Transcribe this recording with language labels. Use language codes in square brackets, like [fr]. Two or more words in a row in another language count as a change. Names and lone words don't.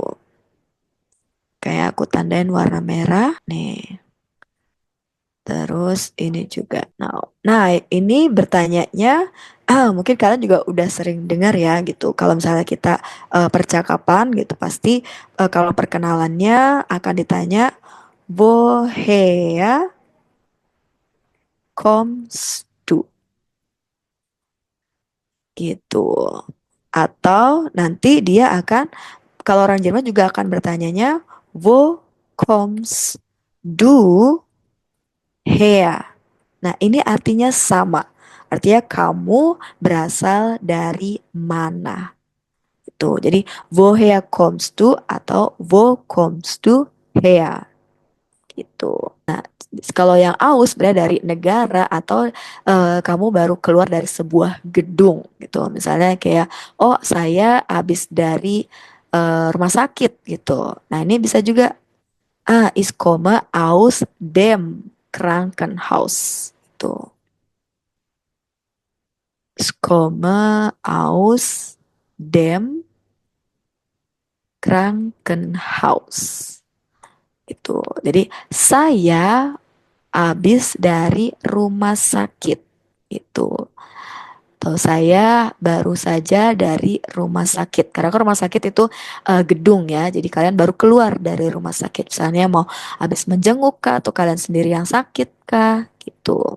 [id] Kayak aku tandain warna merah nih. Terus ini juga. Nah, ini bertanyanya, mungkin kalian juga udah sering dengar ya gitu. Kalau misalnya kita percakapan gitu, pasti kalau perkenalannya akan ditanya, [de] woher kommst du? [id] Gitu. Atau nanti dia akan, kalau orang Jerman juga akan bertanyanya, [de] wo kommst du her? [id] Nah, ini artinya sama. Artinya kamu berasal dari mana? Itu. Jadi, [de] woher kommst du [id] atau [de] wo kommst du her? [id] Gitu. Nah, kalau yang aus berarti dari negara atau kamu baru keluar dari sebuah gedung gitu. Misalnya kayak, oh saya habis dari rumah sakit gitu. Nah, ini bisa juga [de] ich komme aus dem Krankenhaus. Gitu. Ich komme aus dem Krankenhaus. [id] Itu. Jadi saya habis dari rumah sakit. Itu. Atau saya baru saja dari rumah sakit. Karena kan rumah sakit itu gedung ya. Jadi kalian baru keluar dari rumah sakit. Misalnya mau habis menjenguk kah atau kalian sendiri yang sakit kah gitu.